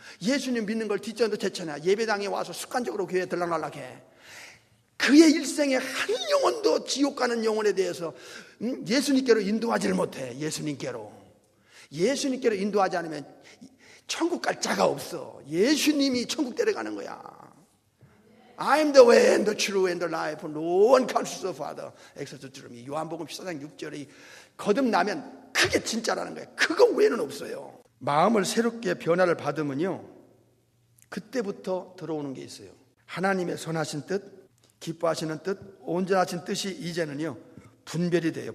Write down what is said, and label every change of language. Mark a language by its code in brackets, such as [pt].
[ko] 예수님 믿는 걸 뒷전도 제쳐나 예배당에 와서 습관적으로 교회에 들락날락해. 그의 일생에 한 영혼도 지옥 가는 영혼에 대해서 예수님께로 인도하지를 못해. 예수님께로 인도하지 않으면 천국 갈 자가 없어. 예수님이 천국 데려가는 거야. [en] I'm the way and the truth and the life. No one comes to the Father except through me. [ko] 요한복음 14장 6절이 거듭나면 그게 진짜라는 거예요. 그거 외에는 없어요. 마음을 새롭게 변화를 받으면요, 그때부터 들어오는 게 있어요. 하나님의 선하신 뜻, 기뻐하시는 뜻, 온전하신 뜻이 이제는요 분별이 돼요.